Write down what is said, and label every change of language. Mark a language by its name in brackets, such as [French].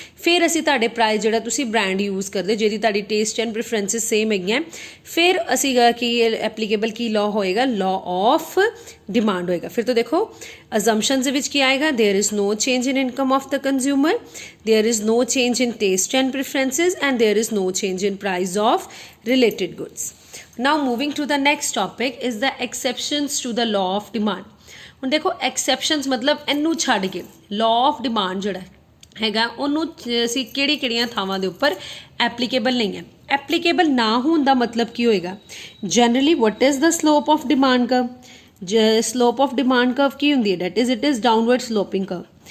[Punjabi] ਫਿਰ ਅਸੀਂ ਤੁਹਾਡੇ ਪ੍ਰਾਈਸ ਜਿਹੜਾ ਤੁਸੀਂ ਬ੍ਰਾਂਡ ਯੂਜ਼ ਕਰਦੇ ਜਿਹਦੀ ਤੁਹਾਡੀ ਟੇਸਟ ਐਂਡ ਪ੍ਰੈਫਰੈਂਸਿਸ ਸੇਮ ਹੈਗੀਆਂ, ਫਿਰ ਅਸੀਂ ਕੀ ਐਪਲੀਕੇਬਲ ਕੀ ਲਾਅ ਹੋਏਗਾ, ਲਾਅ ਆਫ ਡਿਮਾਂਡ ਹੋਏਗਾ। ਫਿਰ ਤੋਂ ਦੇਖੋ ਅਜ਼ੰਪਸ਼ਨਸ ਦੇ ਵਿੱਚ ਕੀ ਆਏਗਾ, [English] There is no change in income of the consumer, there is no change in taste and preferences and there is no change in price of related goods. Now moving to the next topic is the exceptions to the law of demand। [Punjabi] ਹੁਣ ਦੇਖੋ exceptions ਮਤਲਬ ਇਹਨੂੰ ਛੱਡ ਕੇ law of demand ਜਿਹੜਾ ਹੈਗਾ ਉਹਨੂੰ ਅਸੀਂ ਕਿਹੜੀਆਂ ਥਾਵਾਂ ਦੇ ਉੱਪਰ ਐਪਲੀਕੇਬਲ ਨਹੀਂ ਹੈ। ਐਪਲੀਕੇਬਲ ਨਾ ਹੋਣ ਦਾ ਮਤਲਬ ਕੀ ਹੋਏਗਾ, [English] generally what is the slope of demand curve, slope of demand curve [Punjabi] ਕੀ ਹੁੰਦੀ ਹੈ, [English] That is it is downward sloping curve.